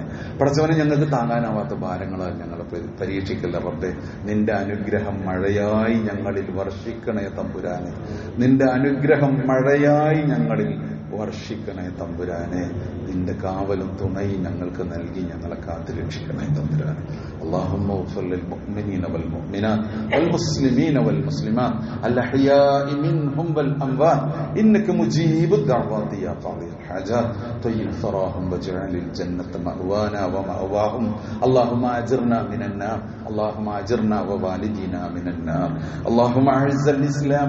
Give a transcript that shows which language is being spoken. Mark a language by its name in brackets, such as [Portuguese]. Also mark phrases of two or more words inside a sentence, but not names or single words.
[Malayalam] പടച്ചവനെ, ഞങ്ങൾക്ക് താങ്ങാനാവാത്ത ഭാരങ്ങളാൽ ഞങ്ങളെ പരീക്ഷിക്കല്ല റബ്ബേ. നിന്റെ അനുഗ്രഹം മഴയായി ഞങ്ങളിൽ വർഷിക്കണേ തമ്പുരാനെ. നിന്റെ അനുഗ്രഹം മഴയായി ഞങ്ങളിൽ വർഷിക്കണേ തമ്പുരാനെ. നിന്റെ കാവലും തുണയും ഞങ്ങൾക്ക് നൽകി ഞങ്ങളെ കാത്തു രക്ഷിക്കണേ തമ്പുരാനെ. [Arabic] اللهم اغفر للمؤمنين والمؤمنات والمسلمين والمسلمات الأحياء منهم والأموات إنك مجيب الدعوات يا قاضي الحاجات طيب ثراهم واجعل الجنة مأوانا ومأواهم اللهم أجرنا من النار اللهم أجرنا ووالدينا من النار اللهم أعز الإسلام